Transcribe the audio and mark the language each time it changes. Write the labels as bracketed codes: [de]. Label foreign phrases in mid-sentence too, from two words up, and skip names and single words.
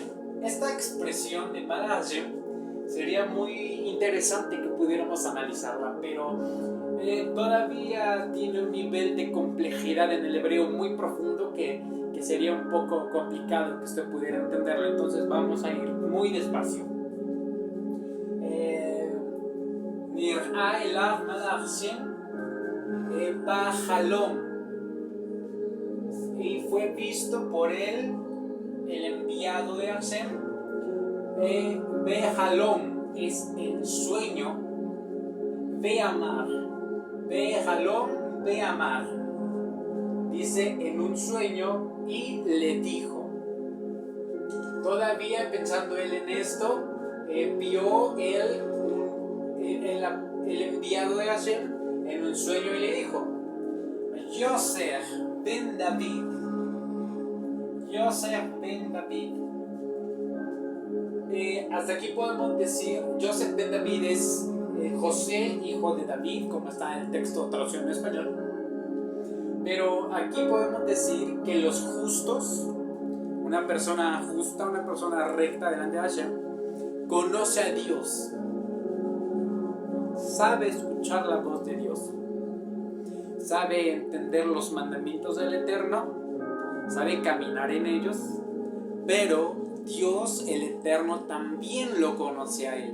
[es] Esta expresión de [he] מלאך השם [es] sería muy interesante que pudiéramos analizarla, pero todavía tiene un nivel de complejidad en el hebreo muy profundo que sería un poco complicado que usted pudiera entenderlo. Entonces vamos a ir muy despacio. [he] נראה אליו מלאך השם בחלום, [es] y fue visto por él el enviado de Hashem. Bejalom es el sueño. [he] באמר, בחלום, באמר, [es] dice en un sueño y le dijo. Todavía pensando él en esto, vio él el enviado de Hashem en un sueño y le dijo: Yosef ben David, Yosef ben David. Hasta aquí podemos decir Yosef ben David es José, hijo de David, como está en el texto traducido en español. Pero aquí podemos decir que los justos, una persona justa, una persona recta delante de Hashem, conoce a Dios, sabe escuchar la voz de Dios, sabe entender los mandamientos del Eterno, sabe caminar en ellos, pero Dios, el Eterno, también lo conoce a él.